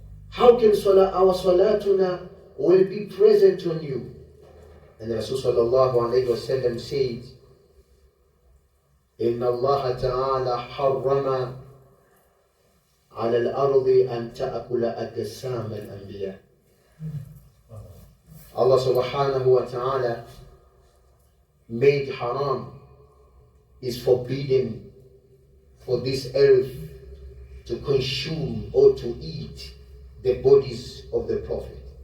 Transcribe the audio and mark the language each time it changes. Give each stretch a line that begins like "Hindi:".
English: How can our salatuna will be present on you? And Rasul sallallahu alayhi wa sallam said,
Arabic: إن الله تعالى حرم على الأرض أن تأكل أجسام الأنبياء.
English: Allah subhanahu wa ta'ala made haram, is forbidden for this earth to consume or to eat the bodies of the Prophet.